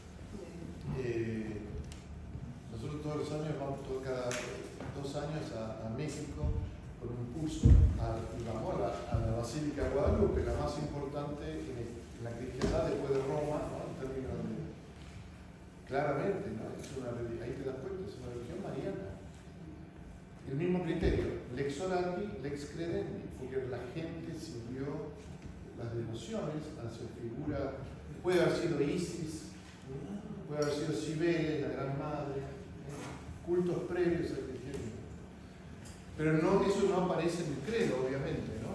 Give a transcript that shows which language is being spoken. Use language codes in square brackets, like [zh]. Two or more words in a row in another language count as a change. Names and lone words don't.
[es] Nosotros todos los años vamos cada 2 años a México con un curso vamos a la Basílica de Guadalupe, la más importante en la cristiandad después de Roma, ¿no? En términos de, claramente, ¿no? Ahí te das cuenta, es una religión mariana. El mismo criterio, [la] lex orandi, lex credendi, [es] porque la gente siguió las devociones hacia figura, puede haber sido Isis, puede haber sido Cibeles, la Gran Madre, cultos previos al cristianismo. Pero no, eso no aparece en el credo, obviamente, ¿no?